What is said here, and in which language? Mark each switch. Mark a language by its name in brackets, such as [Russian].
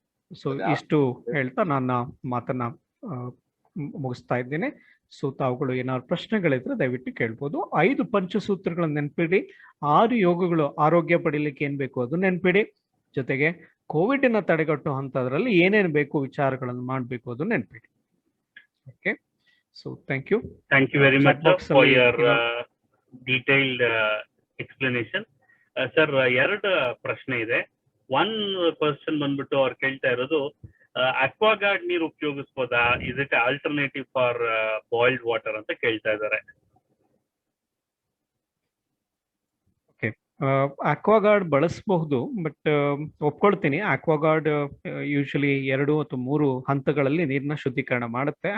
[Kannada] So ಇಷ್ಟು ಹೇಳ್ತಾ ನನ್ನ ಮಾತನ್ನ ಮುಗಿಸ್ತಾ ಇದ್ದೇನೆ. ಸೊ ತಾವುಗಳು ಏನಾದ್ರು ಪ್ರಶ್ನೆಗಳಿದ್ರೆ ದಯವಿಟ್ಟು ಕೇಳ್ಬೋದು. 5 ಪಂಚಸೂತ್ರಗಳನ್ನ ನೆನ್ಪಿಡಿ. 6 ಯೋಗಗಳು ಆರೋಗ್ಯ ಪಡಿಲಿಕ್ಕೆ ಏನ್ ಬೇಕು ಅದು ನೆನ್ಪಿಡಿ. ಜೊತೆಗೆ ಕೋವಿಡ್ ನ ತಡೆಗಟ್ಟುವ ಹಂತದ್ರಲ್ಲಿ ಏನೇನು ಬೇಕು ವಿಚಾರಗಳನ್ನು ಮಾಡ್ಬೇಕು ಅದು ನೆನ್ಪಿಡಿ. [English] Okay, so thank you. Thank you very much for your detailed explanation. [Kannada] Sir ಎರಡು ಪ್ರಶ್ನೆ ಇದೆ. ಒನ್ ಕ್ವಶನ್ ಬಂದ್ಬಿಟ್ಟು ಅವ್ರು ಕೇಳ್ತಾ ಇರೋದು, ಅಕ್ವಾಗಾರ್ಡ್ ನೀರು ಉಪಯೋಗಿಸ್ಬೋದಾ, [English] is it alternative for boiled water [Kannada] ಅಂತ ಕೇಳ್ತಾ ಇದ್ದಾರೆ. ಅಕ್ವಾಗಾರ್ಡ್ ಬಳಸಬಹುದು, ಬಟ್ ಒಪ್ಕೊಳ್ತೀನಿ, ಅಕ್ವಾಗಾರ್ಡ್ ಯೂಶಲಿ 2 ಅಥವಾ 3 ಹಂತಗಳಲ್ಲಿ ನೀರನ್ನ ಶುದ್ಧೀಕರಣ ಮಾಡುತ್ತೆ.